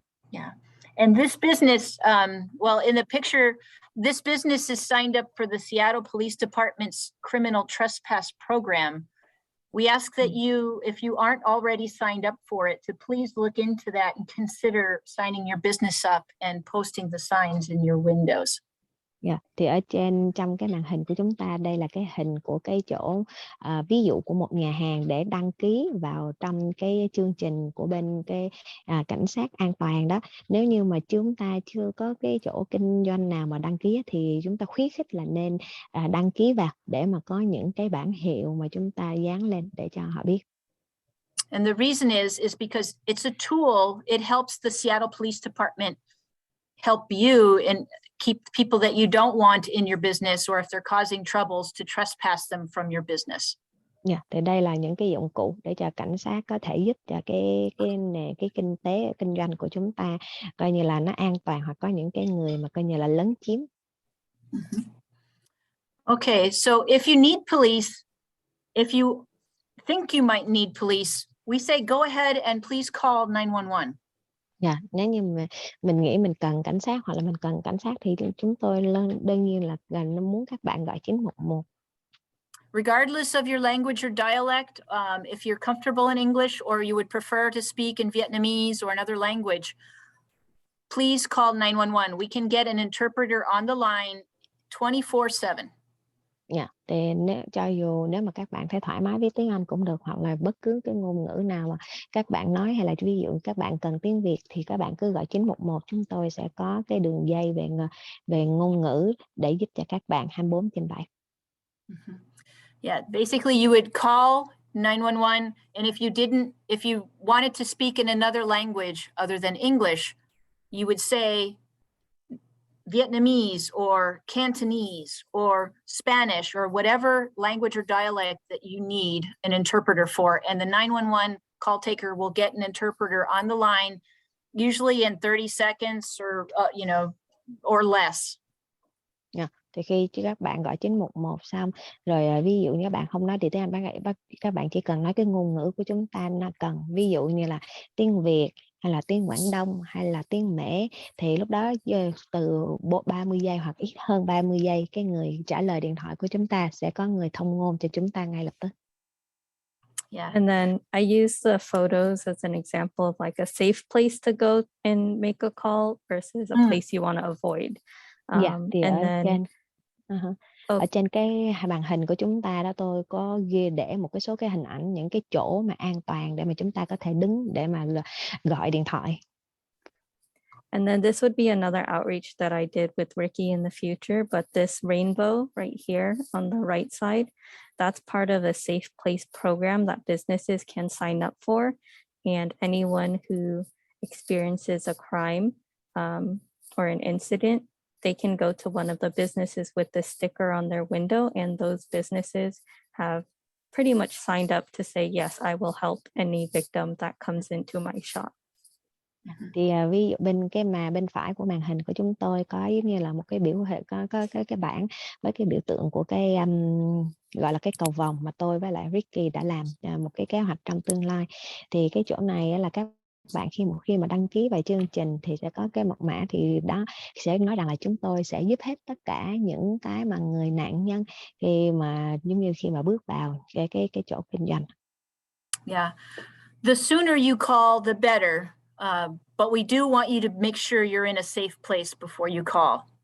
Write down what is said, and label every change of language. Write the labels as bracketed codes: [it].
[en] Yeah, and this business, well, in the picture, this business is signed up for the Seattle Police Department's criminal trespass program. We ask that you, if you aren't already signed up for it, to please look into that and consider signing your business up and posting the signs in your windows. [vi] Thì ở trong cái màn hình của chúng ta, đây là cái hình của cái chỗ ví dụ của một nhà hàng để đăng ký vào trong cái chương trình của bên cái cảnh sát an toàn đó. Nếu như mà chúng ta chưa có cái chỗ kinh doanh nào mà đăng ký thì chúng ta khuyến khích là nên đăng ký vào để mà có những cái bảng hiệu mà chúng ta dán lên để cho họ biết. [en] And the reason is because it's a tool. It helps the Seattle Police Department help you and keep people that you don't want in your business, or if they're causing troubles, to trespass them from your business. [vi] Thì đây là những cái dụng cụ để cho cảnh sát có thể giúp cho cái kinh tế kinh doanh của chúng ta coi như là nó an toàn, hoặc có những cái người mà coi như là lấn chiếm. [en] Okay, so if you need police, if you think you might need police, we say go ahead and please call 911. [vi] Nếu như mà mình nghĩ mình cần cảnh sát hoặc là mình cần cảnh sát thì chúng tôi đương nhiên là muốn các bạn gọi 911. [en] Regardless of your language or dialect, if you're comfortable in English or you would prefer to speak in Vietnamese or another language, please call 911. We can get an interpreter on the line 24/7. [vi] Thì nếu mà các bạn thấy thoải mái với tiếng Anh cũng được, hoặc là bất cứ cái ngôn ngữ nào mà các bạn nói, hay là ví dụ các bạn cần tiếng Việt thì các bạn cứ gọi 911, chúng tôi sẽ có cái đường dây về ngôn ngữ để giúp cho các bạn 24/7. [en] Yeah, basically you would call 911, and if you wanted to speak in another language other than English, you would say Vietnamese or Cantonese or Spanish or whatever language or dialect that you need an interpreter for. And the 911 call taker will get an interpreter on the line, usually in 30 seconds or, or less. [vi] Thì khi các bạn gọi 911 xong rồi ví dụ như các bạn không nói được tiếng Anh, các bạn chỉ cần nói cái ngôn ngữ của chúng ta nó cần, ví dụ như là tiếng Việt hay là tiếng Quảng Đông hay là tiếng Mễ, thì lúc đó từ 30 giây hoặc ít hơn 30 giây cái người trả lời điện thoại của chúng ta sẽ có người thông ngôn cho chúng ta ngay lập tức. [en] Yeah. And then I use the photos as an example of like a safe place to go and make a call versus a place you want to avoid. [vi] Thì [en] And [vi] ở [en] then [vi] trên ở trên cái màn hình của chúng ta đó, tôi có ghi để một cái số cái hình ảnh những cái chỗ mà an toàn để mà chúng ta có thể đứng để mà gọi điện thoại. [en] And then this would be another outreach that I did with Ricky in the future, but this rainbow right here on the right side, that's part of a safe place program that businesses can sign up for. And anyone who experiences a crime or an incident, they can go to one of the businesses with the sticker on their window, and those businesses have pretty much signed up to say, yes, I will help any victim that comes into my shop. [vi] Thì ví dụ bên phải của màn hình của chúng tôi có giống như là một cái biểu hệ, có cái bảng với cái biểu tượng của cái gọi là cái cầu vồng mà tôi với lại Ricky đã làm một cái kế hoạch trong tương lai. Thì cái chỗ này là các bạn khi mà đăng ký vào chương trình thì sẽ có cái mật mã, thì đó sẽ nói rằng là chúng tôi sẽ giúp hết tất cả những cái mà người nạn nhân khi mà giống như khi mà bước vào cái chỗ kinh doanh. [en] Yeah, the sooner you call, the better. But we do want you to make sure you're in a safe place before you call.